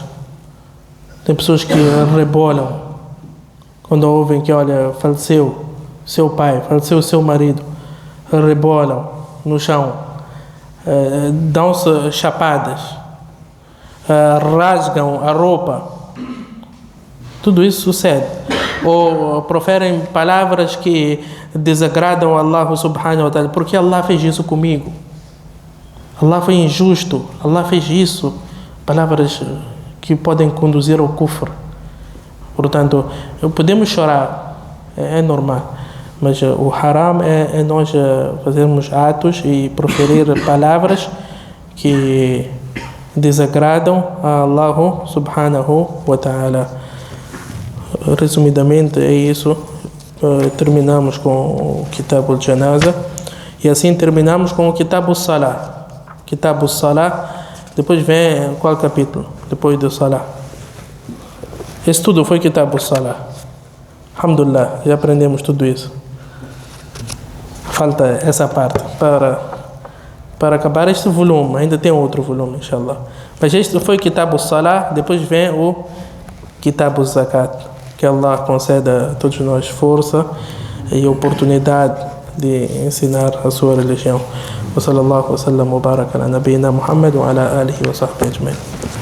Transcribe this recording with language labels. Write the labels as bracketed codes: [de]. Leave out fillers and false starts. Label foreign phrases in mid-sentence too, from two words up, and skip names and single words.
[pt] Tem pessoas que rebolam quando ouvem que, olha, faleceu seu pai, faleceu seu marido. Rebolam no chão, dão-se chapadas, rasgam a roupa. Tudo isso sucede. Ou proferem palavras que desagradam a Allah [ar] سبحانه وتعالى, [pt] porque Allah fez isso comigo, Allah foi injusto, Allah fez isso. Palavras que podem conduzir ao kufr. Portanto, podemos chorar, é normal, mas o haram é nós fazermos atos e proferir palavras que desagradam a Allah [ar] سبحانه وتعالى. [pt] Resumidamente é isso. Terminamos com o Kitab al-Janaza e assim terminamos com o Kitab al-Salah. Kitab al-Salah, depois vem qual capítulo? Depois do Salah. Esse tudo foi Kitab al-Salah. Alhamdulillah, já aprendemos tudo isso. Falta essa parte para acabar este volume. Ainda tem outro volume, inshallah. Mas este foi Kitab al-Salah, depois vem o Kitab al-Zakat. Que Allah conceda a todos nós força e oportunidade de ensinar a sua religião. [ar] وصلى الله وسلم وبارك على نبينا محمد وعلى آله وصحبه أجمعين.